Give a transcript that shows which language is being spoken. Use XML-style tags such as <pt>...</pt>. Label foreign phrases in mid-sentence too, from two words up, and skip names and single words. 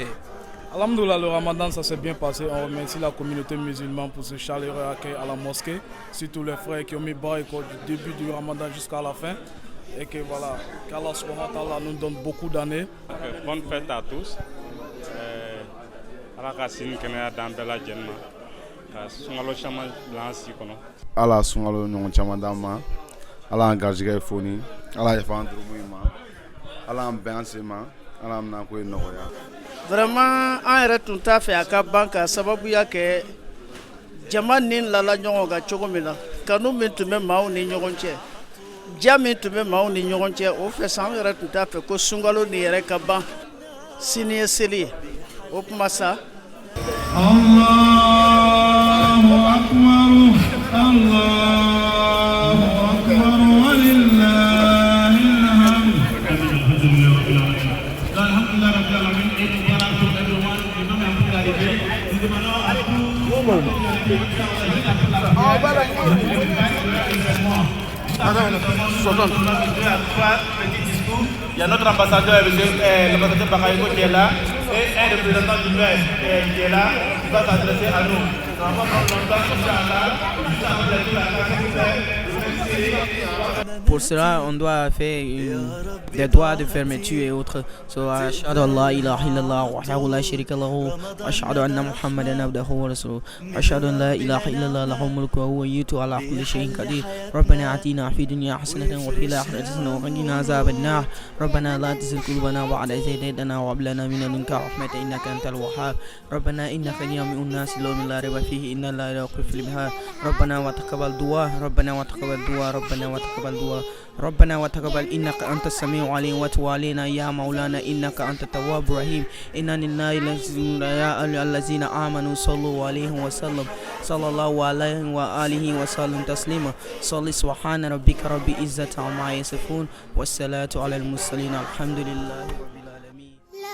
<fr>Alhamdoulilah, le Ramadan ça s'est bien passé. On remercie la communauté musulmane pour ce chaleureux accueil à la mosquée. Surtout les frères qui ont mis bas du début du Ramadan jusqu'à la fin. Et que voilà, qu'Allah</fr> <ar>سبحانه وتعالى</ar> <fr>nous donne beaucoup d'années. Bonne fête à tous. Allah</fr> <bm>sungalo ɲɔgɔn caman d'an ma, Ala an garijɛgɛ foni, Ala yafa an jurumu ma, Ala an bɛn an sen ma, Ala an minɛ ko ye nɔgɔya. Vraiment an yɛrɛ tun t'a fɛ a ka ban ka sababuya kɛ jama ni lala ɲɔgɔn kan cogo min na, kanu min tun bɛ maaw ni ɲɔgɔn cɛ, ja min tun bɛ maaw ni ɲɔgɔn cɛ, o fɛ sa an yɛrɛ tun t'a fɛ ko sunkalo nin yɛrɛ ka ban sini ye seli ye. O kuma sa</bm> <ar>الله أكبر، الله أكبر، ولله الحمد. الحمد لله رب العالمين.</ar> <fr>Il y a notre ambassadeur, l'ambassadeur Bakayoko qui est là, et un représentant du maire qui est là, qui va s'adresser à nous. Pour cela, on doit faire des doigts de fermeture et autres.</fr> <ar>So, أشهد أن لا إله إلا الله وحده لا شريك له وأشهد أن محمدا عبده ورسوله. أشهد أن لا إله إلا الله له الملك وهو يؤتي على كل شيء قدير. ربنا آتنا في الدنيا حسنة وفي الآخرة حسنة وقنا عذاب النار. ربنا لا تزغ قلوبنا بعد إذ هديتنا وهب لنا من لدنك رحمة إنك أنت الوهاب. ربنا إنك جامع الناس لا ريب فيه إن لا يخلف الميعاد. ربنا وتقبل دعاء، ربنا وتقبل دعاء، ربنا وتقبل دعاء. ربنا وتقبل إنك أنت السميع العليم وتب علينا يا مولانا إنك أنت التواب الرحيم إنا لله يا الذين آمنوا صلوا عليه وسلم صلى الله عليه وآله وسلم تسليما صلي سبحان ربك رب العزة عما يصفون والصلاة على المرسلين الحمد لله رب العالمين.</ar>